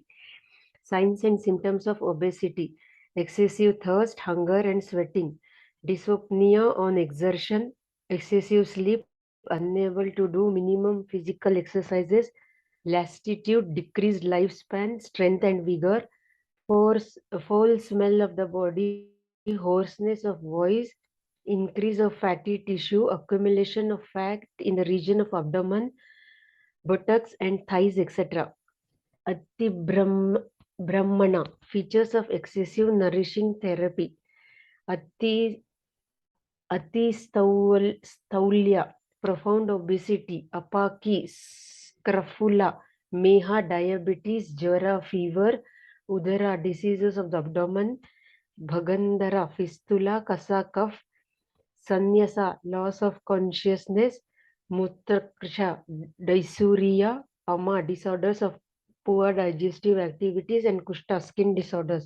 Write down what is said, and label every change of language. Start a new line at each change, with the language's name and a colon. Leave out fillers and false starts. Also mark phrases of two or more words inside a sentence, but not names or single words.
English: Signs and symptoms of obesity: excessive thirst, hunger, and sweating, dyspnea on exertion, excessive sleep, unable to do minimum physical exercises, lassitude, decreased lifespan, strength and vigor, foul smell of the body, hoarseness of voice, increase of fatty tissue, accumulation of fat in the region of abdomen, buttocks and thighs, etc.
Sanskrit: अति बृंहण,
English: features of excessive nourishing therapy.
Sanskrit: अति स्थौल्य,
English: profound obesity. Apaki, scrofula, meha, diabetes, jara, fever. Udara, diseases of the abdomen. Bhagandara, fistula, kasa, cough. Sannyasa, loss of consciousness. Mutraksha, dysuria. Ama, disorders of poor digestive activities, and Kushta, skin disorders.